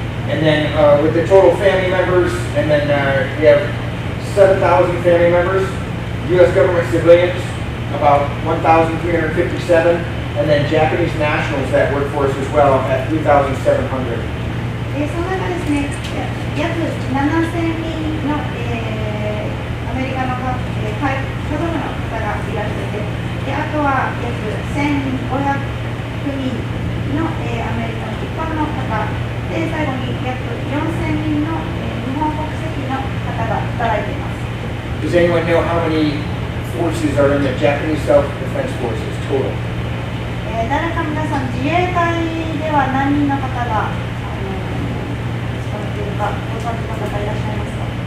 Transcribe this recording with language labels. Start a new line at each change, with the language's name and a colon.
English: And then with the total family members, and then we have 7,000 family members, U.S. government civilians, about 1,357, and then Japanese nationals that work for us as well at 3,700.
Japanese: その中ですね、約7,000人の、アメリカの家族の方がいらっしゃって、で、あとは約1500人の、アメリカの一般の方で、最後に約4000人の、日本国籍の方が働いています。
English: Does anyone know how many forces are in the Japanese Self-Defense Forces total?
Japanese: 誰か皆さん、自衛隊では何人の方が使っているか、ご存知の方いらっしゃいますか？